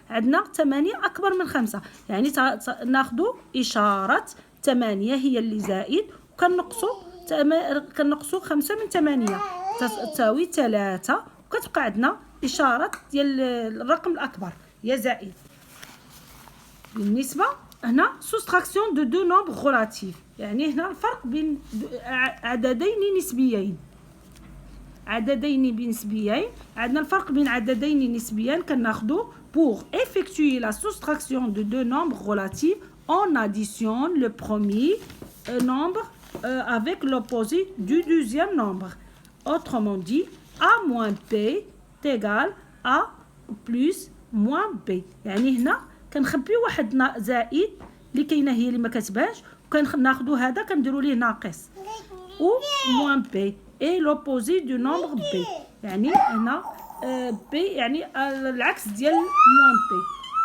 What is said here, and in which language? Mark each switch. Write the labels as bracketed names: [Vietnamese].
[Arabic] عندنا 8 أكبر من 5، يعني ناخذوا إشارة 8 هي اللي زائد، وكنقصوا 5 من 8 تساوي 3، وكتبقى عندنا إشارة ديال الرقم الأكبر هي زائد. بالنسبة هنا [French] soustraction de deux nombres relatifs، [Arabic] يعني هنا الفرق بين عددين نسبيين. عندنا الفرق بين عددين نسبيين كناخذوا [French] pour effectuer la soustraction de deux nombres relatifs on additionne le premier nombre avec l'opposé du deuxième nombre. Autrement dit, a moins b est égal à plus moins b. [Arabic] يعني هنا كنخبيو واحد زائد اللي كاينه هي اللي ما كتبانش، وكناخذوا هذا كنديروا ليه ناقص و [French] moins b et l'opposé du nombre b. [Arabic] يعني هنا b يعني العكس ديال moins b.